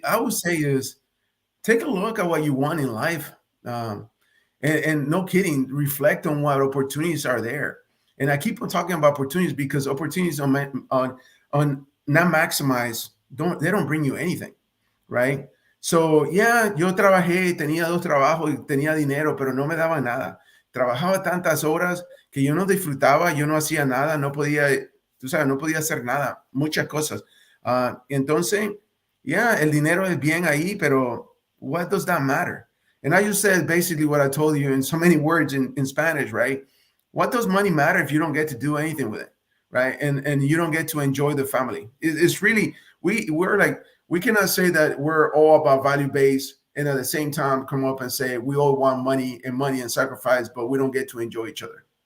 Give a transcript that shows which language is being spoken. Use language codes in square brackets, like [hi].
[en] I would say is take a look at what you want in life. And no kidding, reflect on what opportunities are there. And I keep on talking about opportunities because opportunities on not maximize, they don't bring you anything, right? [es] So, yeah, yo trabajé, tenía dos trabajos y tenía dinero, pero no me daba nada. Trabajaba tantas horas que yo no disfrutaba, yo no hacía nada, no podía, tú sabes, no podía hacer nada, muchas cosas. Entonces, yeah, el dinero es bien ahí, pero [en] what does that matter? And I just said basically what I told you in so many words in Spanish, right? What does money matter if you don't get to do anything with it, right? And you don't get to enjoy the family? It's really, we're like, we cannot say that we're all about value based and at the same time come up and say we all want money and sacrifice, but we don't get to enjoy each other.